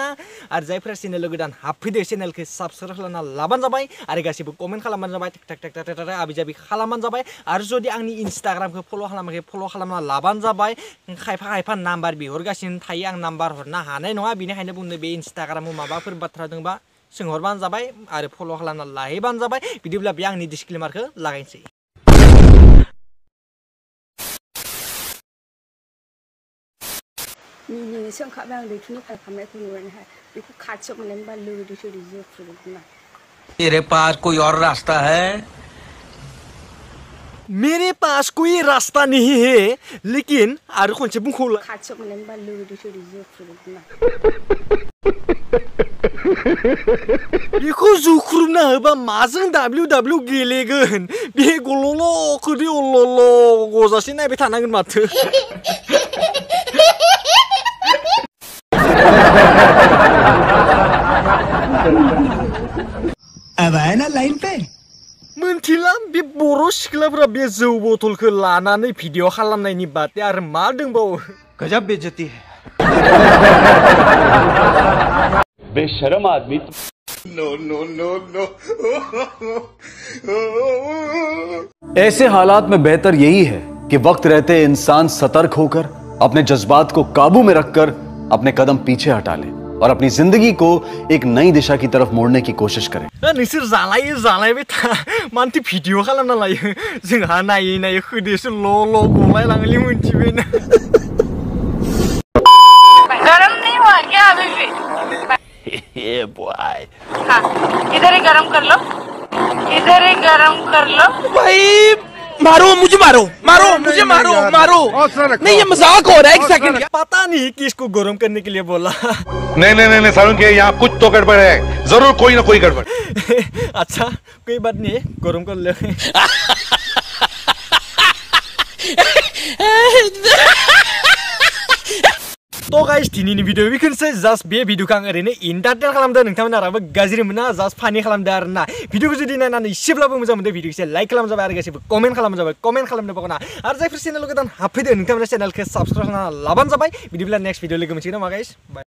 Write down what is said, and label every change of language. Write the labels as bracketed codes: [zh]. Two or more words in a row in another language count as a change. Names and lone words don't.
[brx] आरो जायफोरा चेनेल गोदान हाबफैदो चेनेलखौ साबस्क्राइब खालामना लाबानो जाबाय आरो गासिबो कमेन्ट खालामबानो जाबाय टेक टेक टेक टेक आबि जाबि खालामबानो जाबाय आरो जुदि आंनि इन्स्टाग्रामखौ फल' खालामाखै फल' खालामना लाबानो जाबाय खायफा नाम्बार बिहरगासिनो थायो आं नाम्बार हरनो हानाय नङा बेनिखायनो बुंदो बे इन्स्टाग्रामाव माबाफोर बाथ्रा दंबा सोंहरबानो जाबाय आरो फल' खालामना लाहैबानो जाबाय बिदिब्ला बे आंनि डिसक्लेमारखौ लागायनोसै मिनिनो सोंखाबाय आं लैथोनिफ्राय खालामनायखौ नुबायहाय बेखौ खाथियाव मोननायबा लोगो सोरि जोख्रुबना [hi] मेरे पास कोई और रास्ता है मेरे पास कोई रास्ता नहीं है लेकिन [brx] आरो खनसे बुंखौला खाथियाव मोननायबा लोगो सोरि जोख्रुबना बेखौ जुख्रुबना होबा माजों WW गेलेगोन बे गल'ल'खौदि अल्ल'ल' गजासे नायबाय थानांगोन माथो [hi] अब आए ना लाइन पे [brx] मोनथिला बे बर' सिख्लाफोरा बे जौ बथलखौ लानानै भिडिअ खालामनायनि बादै आरो मा दंबावो [hi] गजब बेइज्जती है बेशरम आदमी [en] no no no no [hi] ऐसे हालात में बेहतर यही है कि वक्त रहते इंसान सतर्क होकर अपने जज्बात को काबू में रखकर अपने कदम पीछे हटा ले और अपनी जिंदगी को एक नई दिशा की तरफ मोड़ने की कोशिश करें [brx] नोंसोर जालायबाय था मानोथो भिडिअ खालामना लायो जोंहा नायै खोदेसो ल' गलायलाङोलै मोनथिबाय ना [hi] गरम नहीं हुआ क्या अभी भी ये बॉय हाँ इधर ही गरम कर लो भाई मारो मुझे मारो नहीं ये मजाक हो रहा है एक सेकंड पता नहीं किसको गरम करने के लिए बोला नहीं सारुण के यहाँ कुछ तो गड़बड़ है जरूर कोई ना कोई गड़बड़ अच्छा कोई बात नहीं गरम कर ले [brx] तो गाइस दिनैनि भिडिअ बेखौनोसै जास्ट बे भिडिअखौ आं ओरैनो एन्टारटेन खालामदों नोंथांमोनाबो गाज्रि मोना जास्ट फानि खालामदों आरोना भिडिअखौ जुदि नायनानै एसेब्लाबो मोजां मोनदों भिडिअखौ एसे लाइक खालाम जाबाय आरो गासिबो कमेन्ट खालाम जाबाय कमेन्ट खालामनो बावना आरो जायफोर चेनेल गोदान हाबफैदो नोंथांमोना चेनेलखौ साबस्क्राइब खालामना लाबानो जाबाय बिदिब्ला [en] next video [brx] लोगो मोनसिगोन नामा [en] guys bye